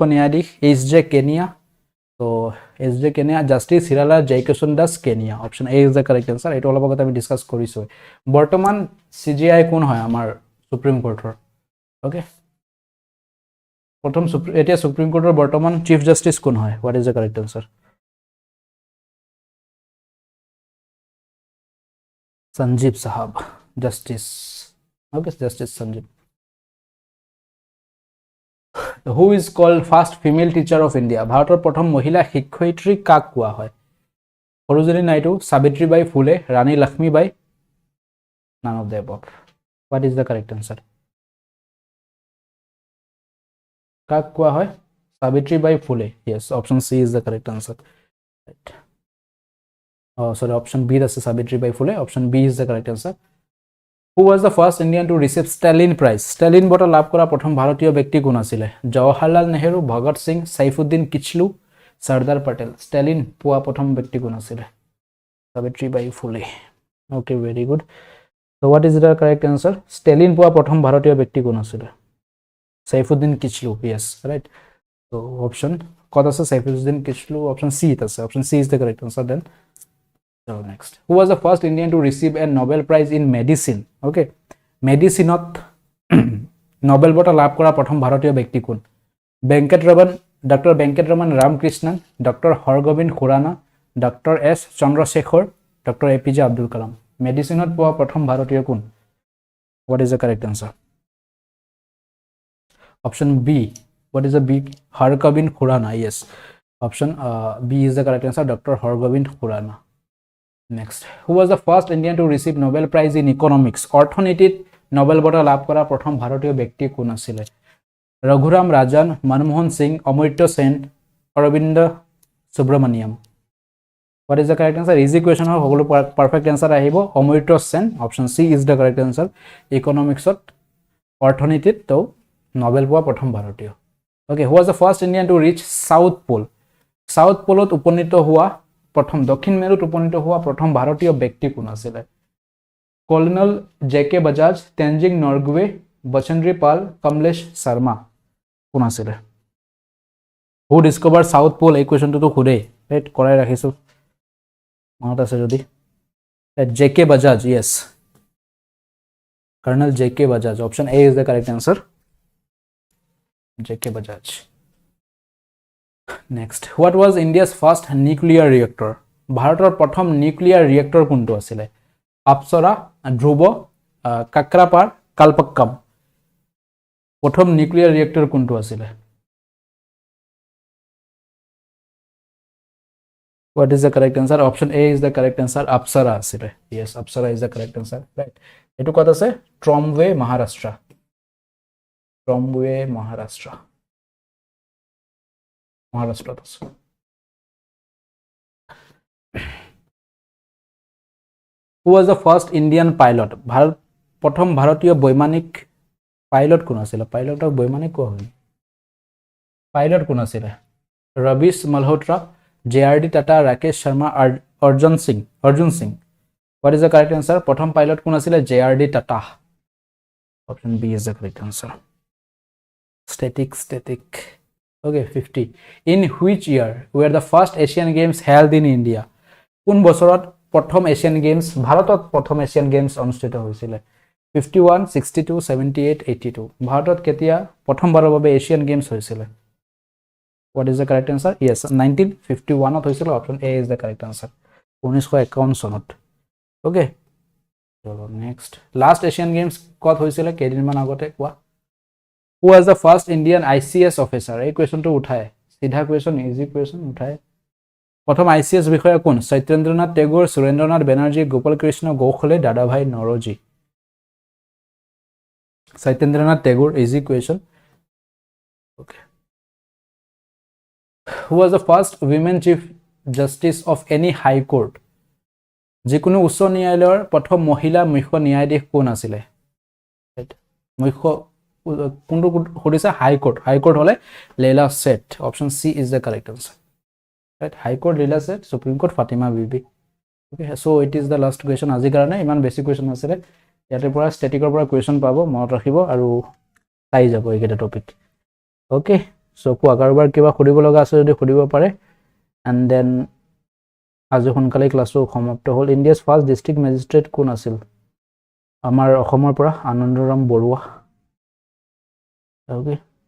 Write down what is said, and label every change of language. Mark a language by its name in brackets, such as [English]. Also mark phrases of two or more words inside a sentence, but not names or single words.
[Assamese] ন্যায়াধীশ এইচ জে কেনিয়া তো এইচ জে কেনিয়া জাষ্টিচ হিৰালা জয়কিষণ দাস কেনিয়া [English] option A is the correct answer [Assamese] এইটো অলপ আগতে আমি ডিছকাছ কৰিছোঁ বৰ্তমান CJI কোন হয় আমাৰ সুপ্ৰিম কোৰ্টৰ ওকে প্ৰথম এতিয়া সুপ্ৰিম কোৰ্টৰ বৰ্তমান [English] chief justice [Assamese] কোন হয় [English] what is the correct answer [Assamese] Sanjeev Sahab, Justice. [English] Okay, Justice Sanjeev. Who is called first female teacher of India? [Assamese] ভাৰতৰ প্ৰথম মহিলা শিক্ষয়িত্ৰী কাক কোৱা হয় সৰোজিনী নাইডু সাবিত্ৰীবাই ফুলে ৰাণী লক্ষ্মীবাই [English] none of the above what is the correct answer [Assamese] কাক কোৱা হয় সাবিত্ৰীবাই ফুলে [English] yes option C is the correct answer right sorry option B is Savitribai Phule option B is the correct answer who was the first Indian to receive Stalin prize Stalin [Assamese] bota লাভ কৰা প্ৰথম ভাৰতীয় ব্যক্তি কোন আছিল জৱাহৰলাল নেহৰু ভগত সিং সাইফুদ্দিন কিচলু সৰ্দাৰ পটেল Stalin পোৱা প্ৰথম ব্যক্তি কোন আছিল [English] Savitribai Phule okay very good so what is the correct answer [Assamese] Stalin পোৱা প্ৰথম ভাৰতীয় ব্যক্তি কোন আছিল সাইফুদ্দিন কিচলু [English] yes right so option কত [Assamese] আছে সাইফুদ্দিন কিচলু [English] option C আছে option C is the correct answer then so next who was the first Indian to receive a Nobel prize in medicine okay medicine [Assamese] Nobel bota লাভ কৰা প্ৰথম ভাৰতীয় ব্যক্তি কোন বেংকটৰমন ডক্টৰ বেংকটৰমন ৰামকৃষ্ণন ডক্টৰ হৰগোবিন্দ খুৰানা ডক্টৰ এছ চন্দ্ৰশেখৰ ডক্টৰ APJ আব্দুল কালাম মেডিসিনত পোৱা প্ৰথম ভাৰতীয় কোন [English] what is the correct answer option B what is the B [Assamese] হৰগোবিন্দ খুৰানা [English] yes option B is the correct answer Dr. [Assamese] হৰগোবিন্দ খুৰানা [English] next who was the first Indian to receive Nobel prize in economics [Assamese] অৰ্থনীতিত নোবেল বঁটা লাভ কৰা প্ৰথম ভাৰতীয় ব্যক্তি কোন আছিল ৰঘুৰাম ৰাজন মনমোহন সিং অমৰ্ত্য সেন অৰবিন্দ সুব্ৰমণিয়ম [English] what is the correct answer easy question [Assamese] হয় সকলো [English] perfect answer [Assamese] আহিব অমৰ্ত্য সেন [English] option C is the correct answer [Assamese] economicsত অৰ্থনীতিত তো নোবেল পোৱা প্ৰথম ভাৰতীয় [English] okay who was the first Indian to reach south pole [Assamese] ত উপনীত হোৱা প্ৰথম দক্ষিণ মেৰুত উপনীত হোৱা প্ৰথম ভাৰতীয় ব্যক্তি কোন আছিল কৰ্নেল JK বাজাজ তেনজিং নৰগৱে বচেন্দ্ৰী পাল কমলেশ শৰ্মা কোন আছিল [English] who discovered south pole [Assamese] এই কোৱেশ্চনটো খুৰে ৰাইট কৰাই ৰাখিছো মনত আছে যদি JK বাজাজ yes কৰ্নেল JK বাজাজ [English] option A is the correct answer JK Bajaj next what was India's first nuclear reactor [Assamese] ভাৰতৰ প্ৰথম [English] nuclear reactor [Assamese] কোনটো আছিল আপসৰা ধ্ৰুব কাকৰাপাৰ কালপক্কম প্ৰথম [English] nuclear reactor [Assamese] কোনটো আছিল [English] what is the correct answer option A is the correct answer apsara আছিল yes apsara is the correct answer right [Assamese] এটো কত আছে [English] ট্ৰমৱে মহাৰাষ্ট্ৰ Trombuye, Maharashtra. Who was the first Indian pilot? [Assamese] প্রথম ভারতীয় বৈমানিক পাইলট কোন আছিল পাইলটক বৈমানিক কোৱা হয় পাইলট কোন আছিল ৰবিশ মালহোত্ৰা JRD টাটা ৰাকেশ শৰ্মা অৰ্জুন সিং [English] what is the correct answer [Assamese] প্ৰথম পাইলট কোন আছিল JRD টাটা [English] option B is the correct answer static okay 50 in which year were the first Asian Games held in India [Assamese] কোন বছৰত প্ৰথম এছিয়ান গেমছ ভাৰতত প্ৰথম এছিয়ান গেমছ অনুষ্ঠিত হৈছিল 51 62 78 82 ভাৰতত কেতিয়া প্ৰথমবাৰৰ বাবে এছিয়ান গেমছ হৈছিল [English] what is the correct answer yes [Assamese] 1951 ত হৈছিল [English] option A is the correct answer [Assamese] 1951 চনত [English] okay চলো next last Asian Games [Assamese] কত হৈছিল কেইদিনমান আগতে কোৱা [English] who was the first Indian ICS officer [Assamese] এই কোৱেশ্চনটো উঠায় সিধা কোৱেশ্চন [English] easy question [Assamese] উঠায় প্ৰথম ICS বিষয়া কোন সত্যেন্দ্ৰনাথ টেগোৰ সুৰেন্দ্ৰনাথ বেনাৰ্জী গোপাল কৃষ্ণ গোখলে দাদাভাই নৰজী সত্যেন্দ্ৰনাথ টেগোৰ [English] easy question okay who was the first women chief justice of any high court [Assamese] যিকোনো উচ্চ ন্যায়ালয়ৰ প্ৰথম মহিলা মুখ্য ন্যায়াধীশ কোন আছিল মুখ্য কোনটো হৰিছে হাই কোৰ্ট হলে লেলা সেট [English] option C is the correct answer right high court [Assamese] লেলা সেট supreme court ফাতিমা বিবি [English] okay so it is the last question [Assamese] আজিৰ কাৰণে ইমান বেছি কুৱেশ্যন আছিলে ইয়াতে পৰা ষ্টেটিকৰ পৰা কুৱেশ্যন পাব মনত ৰাখিব আৰু চাই যাব এইকেইটা টপিক [English] okay so [Assamese] কোৱা কাৰোবাৰ কিবা সুধিব লগা আছে যদি সুধিব পাৰে [English] and then [Assamese] আজি সোনকালে ক্লাছটো সমাপ্ত হ'ল [English] India's first district magistrate [Assamese] কোন আছিল আমাৰ অসমৰ পৰা আনন্দৰাম বৰুৱা ওকে